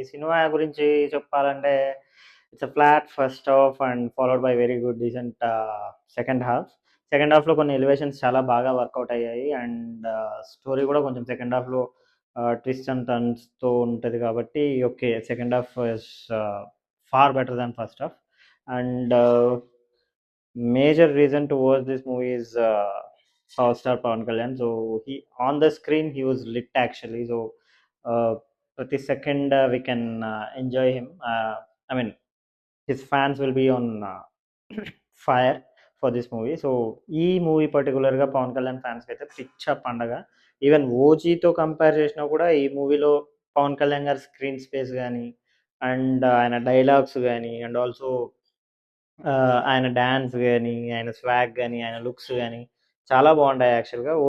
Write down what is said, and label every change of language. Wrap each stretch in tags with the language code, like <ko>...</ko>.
<te>ఈ సినిమా గురించి చెప్పాలంటే</te> <en>It's flat first half and followed by very good decent second half.</en> <te>Second హాఫ్లో కొన్ని ఎలివేషన్స్ చాలా బాగా వర్కౌట్ అయ్యాయి అండ్ స్టోరీ కూడా కొంచెం సెకండ్ హాఫ్లో ట్విస్ట్ అండ్ టర్న్స్తో ఉంటుంది కాబట్టి okay,</te> <en>Second half is far better than first half. And major reason to watch this movie is Power Star Pawan Kalyan. So he on the screen he was lit actually. So prati second we can enjoy him. I mean his fans will be on fire for this movie.</en> <te>So ఈ movie పర్టికులర్గా పవన్ కళ్యాణ్ ఫ్యాన్స్కి అయితే పిచ్చ పండగ. Even ఓజీతో compare చేసినా కూడా ఈ మూవీలో పవన్ కళ్యాణ్ గారి స్క్రీన్ స్పేస్ కానీ అండ్ ఆయన డైలాగ్స్ కానీ అండ్ ఆల్సో ఆయన డాన్స్ గాని, ఆయన స్వాగ్ గాని, ఆయన లుక్స్ గాని చాలా బాగుంటాయి యాక్చువల్‌గా.</te>